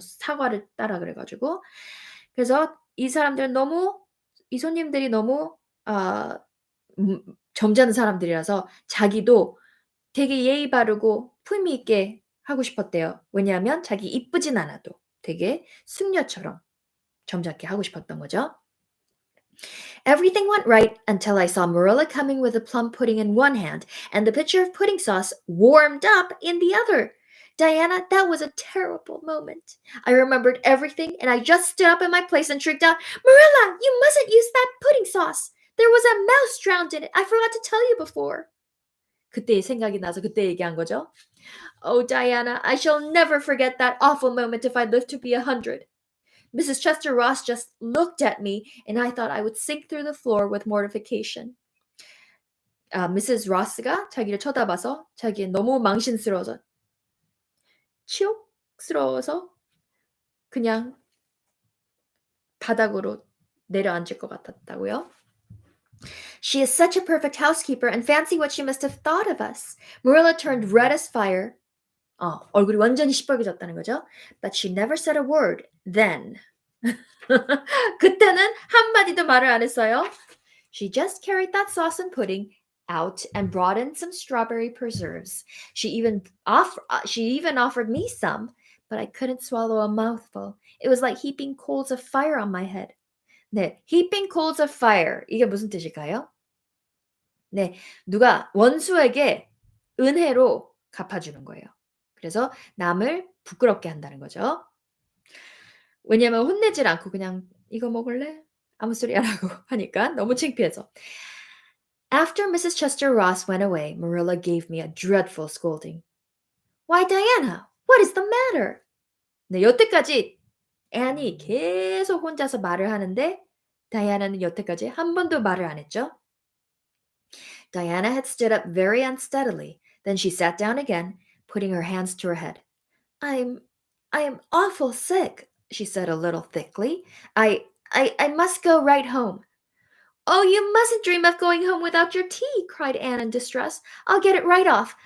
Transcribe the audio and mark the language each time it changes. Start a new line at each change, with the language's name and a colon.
Korean: 사과를 따라 그래가지고. 그래서 이 손님들이 너무 점잖은 사람들이라서 자기도 되게 예의 바르고 품위 있게 하고 싶었대요. 왜냐하면 자기 이쁘진 않아도 되게 숙녀처럼 점잖게 하고 싶었던 거죠.
English: Everything went right until I saw Marilla coming with the plum pudding in one hand and the pitcher of pudding sauce warmed up in the other. Diana, that was a terrible moment. I remembered everything and I just stood up in my place and shrieked out, Marilla, you mustn't use that pudding sauce. There was a mouse drowned in it. I forgot to tell you before.
Korean: 그때 생각이 나서 그때 얘기한 거죠.
English: Oh, Diana, I shall never forget that awful moment if I live to be 100. Mrs. Chester Ross just looked at me, and I thought I would sink through the floor with mortification. Mrs.
Korean: Ross가 자기를 쳐다봐서 자기 너무 망신스러워서 치욕스러워서 그냥 바닥으로 내려앉을 것 같았다고요.
English: She is such a perfect housekeeper, and fancy what she must have thought of us. Marilla turned red as fire.
Korean: 얼굴이 완전히 시뻘개졌다는 거죠.
English: But she never said a word then.
Korean: 그때는 한마디도 말을 안 했어요.
English: She just carried that sauce and pudding out and brought in some strawberry preserves. She even offered me some, but I couldn't swallow a mouthful. It was like heaping coals of fire on my head.
Korean: 네,
English: heaping coals of fire.
Korean: 이게 무슨 뜻일까요? 네, 누가 원수에게 은혜로 갚아주는 거예요. 그래서 남을 부끄럽게 한다는 거죠. 왜냐면 혼내질 않고 그냥 이거 먹을래? 아무 소리 안 하고 하니까 너무 창피해서.
English: After Mrs. Chester Ross went away, Marilla gave me a dreadful scolding. Why, Diana, what is the matter?
Korean: 네, 여태까지 앤이 계속 혼자서 말을 하는데 다이아나는 여태까지 한 번도 말을 안 했죠.
English: Diana had stood up very unsteadily. Then she sat down again, putting her hands to her head. I'm I am awful sick, she said a little thickly. I must go right home. Oh, you mustn't dream of going home without your tea, cried Anne in distress. I'll get it right off.